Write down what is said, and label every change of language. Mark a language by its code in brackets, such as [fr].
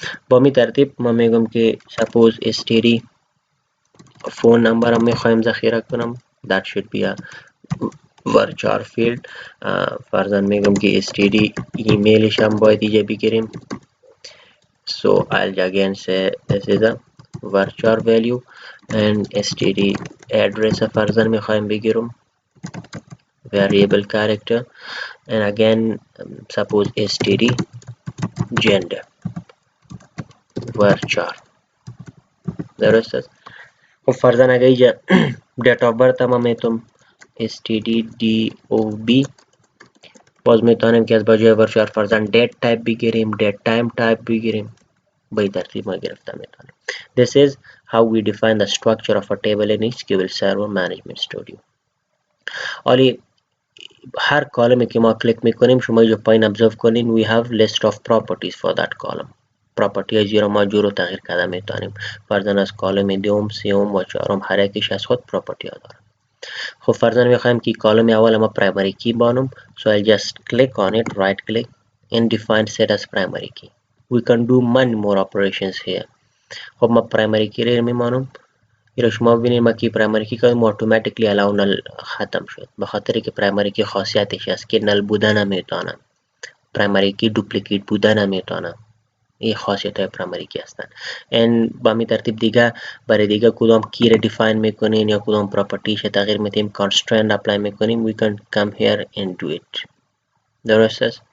[fa] با می ترتیب ما میگم که [en] suppose std phone number [fa] هم میخوایم ذخیره کنم [en] that should be a varchar field. [fa] فرضاً میگم که std ایمیلش هم باید اینجا بگیریم [en] so I'll again say this is a varchar value and std address [fa] فرضاً میخوایم بگیرم [en] variable character and again suppose std gender varchar. [fa] درست است. خب فرضاً اگر اینجا date of birth هم میتونم std.dob باز میتونیم که از بجای ورچار فرضاً date type بگیریم date time type بگیریم به ترتیب ما گرفته میتونیم. [en] This is how we define the structure of a table in SQL Server Management Studio. [fa] حالی هر کالمی که ما کلیک میکنیم شما اینجا پایین observe کنین [en] we have list of properties for that column. [fa] پراپرتی های زیرا ما جور و تغییر کرده میتونیم فرضاً از کالم دوم سوم و چهارم هر یکیش از خود پراپرتی ها داره. خب فرضاً میخوایم که کالم اول ما primary key بانم [en] so I'll just click on it, right click and define set as primary key. We can do many more operations here. [fa] خب ما primary key رو میمانم ایرا شما ببینید ما کی primary key کردم automatically allow null ختم شد به خاطر که primary key خاصیتش است که null بودن نمیتونه primary key duplicate بودن نمیتونه این خاصیت های primary key هستن. and با می ترتیب دیگه برای دیگه کدام کی رو define میکنین یا کدام property تغییر میتیم constraint apply میکنیم [en] we can come here and do it. [fa] درست است.